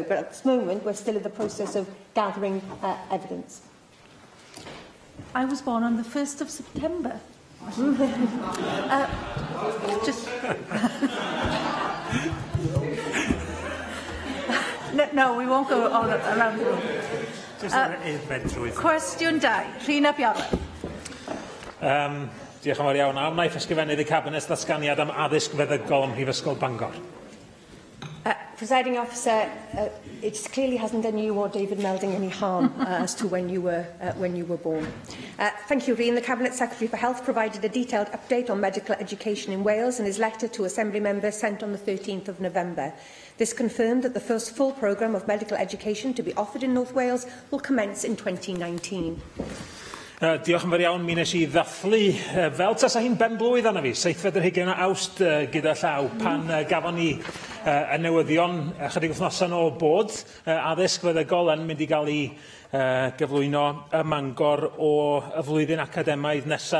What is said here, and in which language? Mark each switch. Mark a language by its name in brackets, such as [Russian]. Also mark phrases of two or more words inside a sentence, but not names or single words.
[English] But at this moment, we're still in the process of gathering evidence. I was born on the 1st of September. No, we won't go all around the room. [Welsh] Cwestiwn 2, Rhina Biorwerth. Diolch yn fawr iawn. Wnaeth ysgrifennydd y Cabinet ddatganiad am addysg feddygol ym Mhrifysgol Bangor. [English] Presiding Officer, it clearly hasn't done you or David Melding any harm as to when you were born. Thank you, Rhian. The Cabinet Secretary for Health provided a detailed update on medical education in Wales in his letter to Assembly members sent on the 13th of November. This confirmed that the first full programme of medical education to be offered in North Wales will commence in 2019. [Welsh] Diolch yn fawr iawn. Mi nes I ddathlu fel tasa hi'n benblwydd arna fi, 7 Awst gyda llaw, pan gafon ni y newyddion chydig wythnosau nôl bod addysg feddygol yn mynd I gael ei gyflwyno ym Mangor o y flwyddyn academaidd nesaf.